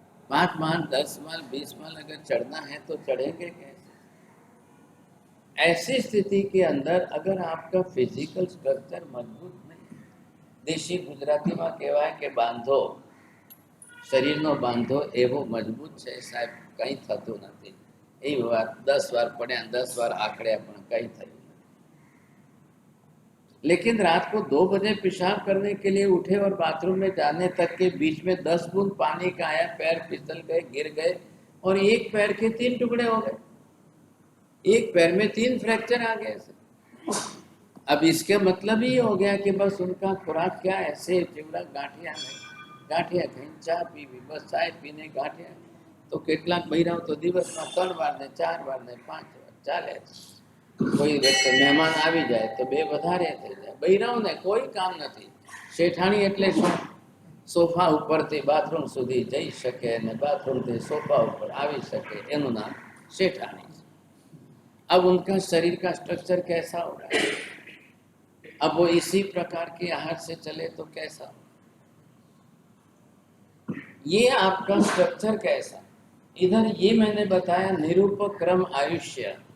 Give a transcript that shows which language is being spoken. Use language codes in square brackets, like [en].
[hi] 5 माल 10 माल 20 माल अगर चढ़ना है तो चढ़ेंगे कैसे? ऐसी स्थिति के अंदर अगर आपका फिजिकल स्ट्रक्चर मजबूत नहीं, देशी गुजराती में [gu] कहेवाय के बांधो शरीरનો બાંધો એવો મજબૂત છે સાહેબ, કંઈ થતું નથી। એ વાત 10 વાર પડ્યા 10 વાર આંકડ્યા પણ કંઈ થયું नहीं। [hi] लेकिन रात को 2 बजे पेशाब करने के लिए उठे और बाथरूम में जाने तक के बीच में 10 बूंद पानी का आया, पैर फिसल गए, गिर गए और एक पैर के 3 टुकड़े हो गए, एक पैर में 3 फ्रैक्चर आ गए। अब इसके मतलब ही हो गया कि बस उनका खुराक क्या है, सेब चिवड़ा गांठिया नहीं, [gu] गांठिया खाई चा पीवी, [hi] बस चाय पीने गांठिया। [gu] तो કેટલાક બૈરાઓ તો દિવસમાં 3 વાર ને 4 વાર ને 5 વાર ચાલે। કોઈ વ્યક્તિ મહેમાન આવી જાય તો 2 વધારે થઈ જાય। બૈરાઓને કોઈ કામ નથી। શેઠાણી એટલે શું? સોફા ઉપરથી બાથરૂમ સુધી જઈ શકે અને બાથરૂમથી સોફા ઉપર આવી શકે, એનું નામ શેઠાણી। [hi] अब उनका शरीर का स्ट्रक्चर कैसा होगा? अब वो इसी प्रकार के आहार से चले तो कैसा? ये आपका स्ट्रक्चर कैसा? इधर ये मैंने बताया निरूपक क्रम आयुष्य।